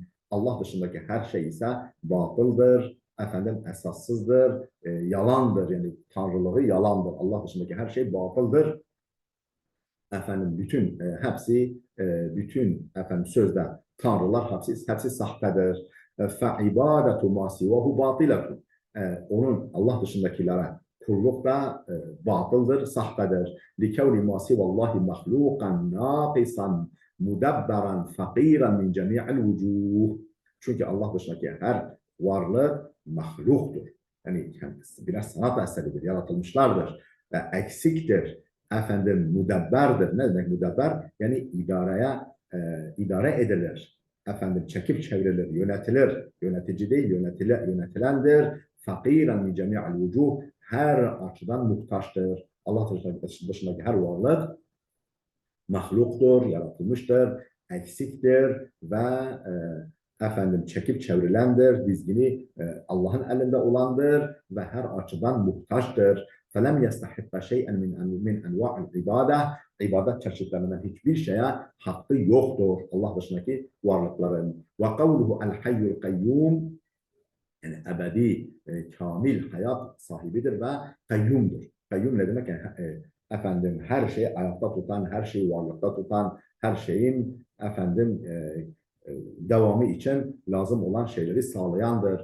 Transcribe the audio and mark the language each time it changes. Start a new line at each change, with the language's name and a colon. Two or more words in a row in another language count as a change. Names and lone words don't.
Turkish: Allah dışındaki her şey ise batıldır, efendim esassızdır, yalandır, yani tanrılığı yalandır. Allah dışındaki her şey batıldır. Efendim bütün bütün efendim sözde tanrılar hepsi sahtedir.
Arabic: فعبادة ما سواه باطلة.
Turkish: Onun Allah dışındakilere kulluk da batıldır, sahtedir.
Arabic: لكون ما سوى الله مخلوقا ناقصا مدبرا فقيرا من جميع الوجوه.
Turkish: Çünkü Allah dışındaki her varlık mahluktur. Yani kendisi birer sanat eseridir, yaratılmışlardır. Eksiktir, efendim müdebberdir. Ne demek müdebber? Yani idare edilir. Efendim çekip çevrilir, yönetilir. Yönetici değil, yönetilendir.
Arabic: فقيرا من جميع الوجوه.
Turkish: Her açıdan muhtaçtır. Allah dışındaki her varlık mahluktur, yaratılmıştır, eksiktir ve efendim çekip çevrilendir, dizgini Allah'ın elinde olandır ve her açıdan muhtaçtır.
Arabic: فَلَمْ يَسْتَحِقَّ شَيْئًا min اَنْوَاءِ الْعِبَادَةِ.
Turkish: İbadet çeşitlerinden hiçbir şeye hakkı yoktur Allah dışındaki varlıkların.
Arabic: وَقَوْلُهُ الْحَيُّ الْقَيُّومُ.
Turkish: Yani ebedi, kamil hayat sahibidir ve kayyumdur. Kayyum ne demek? Yani, efendim her şeyi ayakta tutan, her şeyi varlıkta tutan, her şeyin efendim devamı için lazım olan şeyleri sağlayandır.